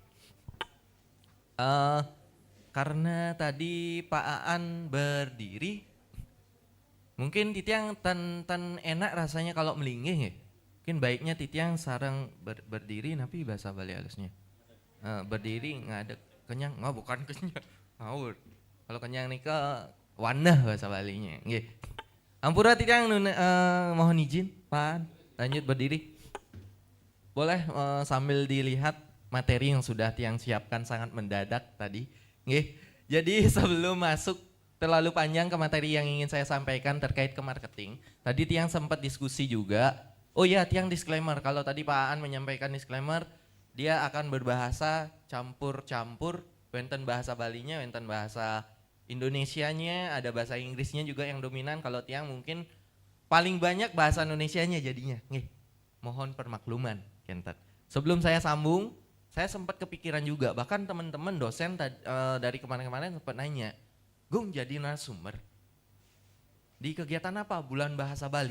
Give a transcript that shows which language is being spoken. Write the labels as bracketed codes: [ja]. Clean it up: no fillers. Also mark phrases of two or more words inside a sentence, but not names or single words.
[id] Karena tadi Pak Aan berdiri, mungkin [ban] Titiang tan enak [id] rasanya kalau melinggih ya. Mungkin baiknya Titiang sarang berdiri tapi bahasa Bali halusnya. Berdiri ngadeg kenyang, bukan kenyang. Ngawur. Kalau kenyang nih ke wanah bahasa Balinya. Nggih. [ban] Ampura Titiang [id] mohon izin, Pak, lanjut berdiri. Boleh sambil dilihat materi yang sudah Tiang siapkan sangat mendadak tadi. Nggih. Jadi sebelum masuk terlalu panjang ke materi yang ingin saya sampaikan terkait ke marketing, tadi Tiang sempat diskusi juga. Oh ya, Tiang disclaimer, kalau tadi Pak Aan menyampaikan disclaimer, dia akan berbahasa campur-campur, wenten bahasa Balinya, wenten bahasa Indonesianya, ada bahasa Inggrisnya juga yang dominan. Kalau Tiang mungkin paling banyak bahasa Indonesianya jadinya. Nggih. Mohon permakluman, Kentet. Sebelum saya sambung, saya sempat kepikiran juga, bahkan teman-teman dosen dari kemarin-kemarin sempat nanya, Gung jadi narasumber di kegiatan apa bulan bahasa Bali?